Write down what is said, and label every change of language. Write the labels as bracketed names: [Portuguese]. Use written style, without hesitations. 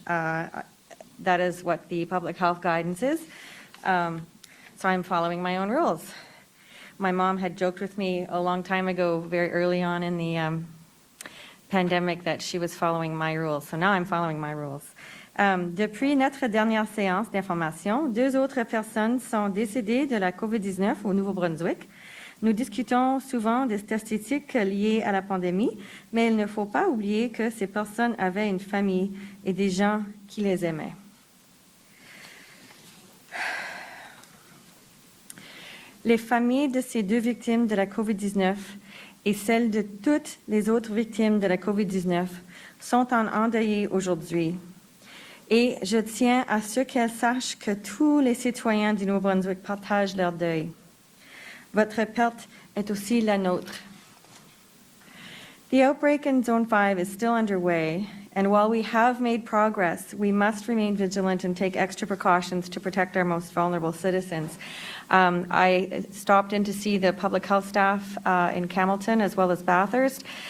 [English] That is what the public health guidance is. So I'm following my own rules. My mom had joked with me a long time ago, very early on in the pandemic, that she was following my rules. So now I'm following my rules. [French] Depuis notre dernière séance d'information, 2 autres personnes sont décédées de la COVID-19 au Nouveau-Brunswick. Nous discutons souvent des statistiques liées à la pandémie, mais il ne faut pas oublier que ces personnes avaient une famille et des gens qui les aimaient. Les familles de ces 2 victimes de la COVID-19 et celles de toutes les autres victimes de la COVID-19 sont endeuillées aujourd'hui. Et je tiens à ce qu'elles sachent que tous les citoyens du Nouveau-Brunswick partagent leur deuil. Votre perte est aussi la nôtre. [English] The outbreak in Zone 5 is still underway, and while we have made progress, we must remain vigilant and take extra precautions to protect our most vulnerable citizens. I stopped in to see the public health staff in Campbellton as well as Bathurst.